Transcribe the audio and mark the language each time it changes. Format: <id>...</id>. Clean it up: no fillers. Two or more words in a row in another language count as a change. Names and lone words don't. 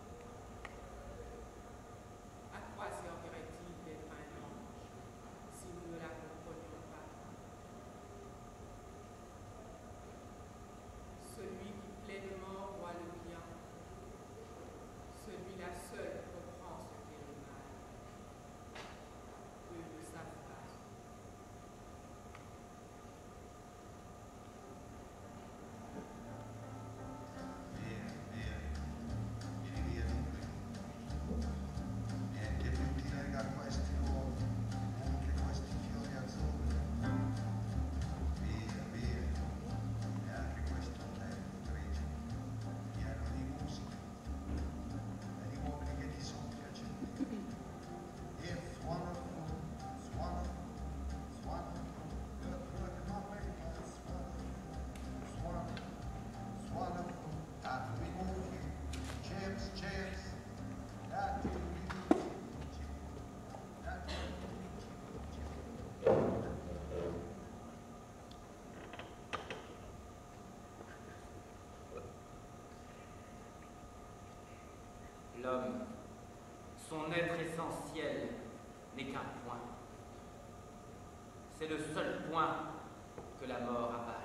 <fr>À quoi servirait-il d'être un ange si nous ne la comprenions pas? Celui qui pleinement voit le bien, celui-là seul comprend ce qu'est le mal. Eux ne savent pas.</fr> <it>Via, via, vieni via di qui. Niente più ti lega a questi luoghi, neanche questi fiori azzurri. Via, via, neanche questo tempo grigio, pieno di musica, e di uomini che ti sono piaciuti.</it> <en>It's wonderful, it's wonderful, it's wonderful. Look, look, nothing but it's wonderful, it's wonderful, it's wonderful. Time to be moving. Cheers, cheers. That will be that will be</en> <fr>L'homme, son être essentiel, n'est qu'un point. C'est le seul point que la mort avale.</fr>